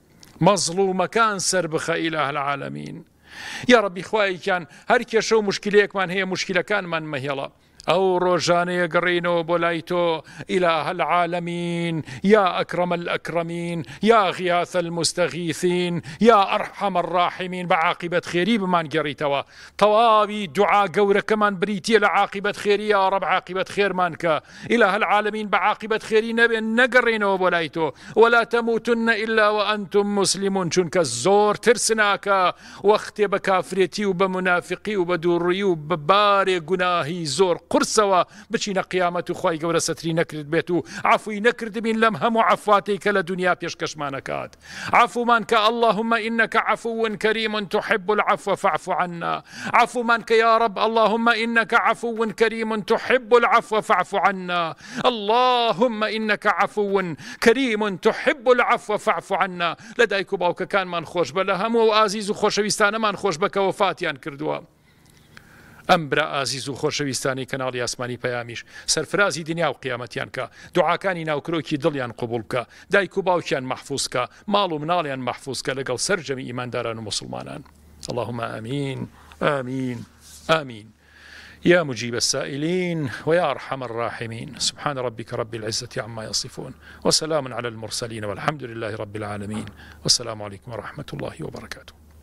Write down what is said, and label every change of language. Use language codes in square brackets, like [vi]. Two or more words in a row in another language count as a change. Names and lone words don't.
[ckb] مەزڵومەکان سەر بخە [ar] ئیلاهە العالەمین. [ckb] یا ڕەبی خوایەکیان هەر کێشە و مشکلەیەکمان هەیە مشکلەکانمان مەهێڵە، ئەو ڕۆژانەیە گەڕینەوە بۆ لای تۆ ئیلاهە العالەمین [ar] یا ئەکرەمە الئەکرەمین یا غیاثە المستەغیثین یا ئەرحەمە الراحمین. [ckb] بە عاقیبەت خێری بمان گەڕیتەوە، تەواوی دوعا گەورەکەمان بریتیە لە عاقیبەت خێری [ar] یا ڕەب [ckb] عاقیبەت خێرمان کە [ar] ئیلاهە العالەمین [ckb] بە عاقیبەت خێری نەبێن نەگەڕینەوە بۆ لای تۆ. [ar] ولا تەموتن ئیلا وأنتم مسلمون، [ckb] چونکە زۆر ترسناکە وەختێ بە کافرێتی و بە منافقی و بە دووڕووی و بە بارێ گوناهی زۆر قرسەوە بچینە قیامەت و خی گەورە سەتری نەکرد بێت و عفوی نەکرد بین لەم هەموو عفواتەی کە لە دنیا پێشکەشمانەکات عفومان کە [ar] اللهم إنك عفو كريم تحب العفو فاعف عنا [ckb] عفومان کە [ar] يا رب اللهم إنك عفو كريم تحب العفو فاعف عنا اللهم إنك عفو كريم تحب العفو فاعف عنا [ckb] لدایک و باوکەکانمان خۆش بە لە هەموو ئازیز و خۆشەویستانەمان خۆش بە کە وەفاتیان کردووە ئەم برا ئازیز و خۆشەویستانی کەناڵی ئاسمانی پەیامیش سەرفرازی دنیا و قیامەتیان کە دوعاکانی ناوکرۆکی دڵیان قبول بکە دایک و باوکیان مەحفوظ کە ماڵ و مناڵیان مەحفوظ کە لەگەڵ سەرجەمی ئیمانداران و مسلمانان [ar] اللهم آمين آمين آمين يا مجيب السائلين ويا أرحم الراحمين سبحان ربك رب العزة عما يصفون وسلام على المرسلين والحمد لله رب العالمين والسلام عليكم ورحمة الله وبركاته.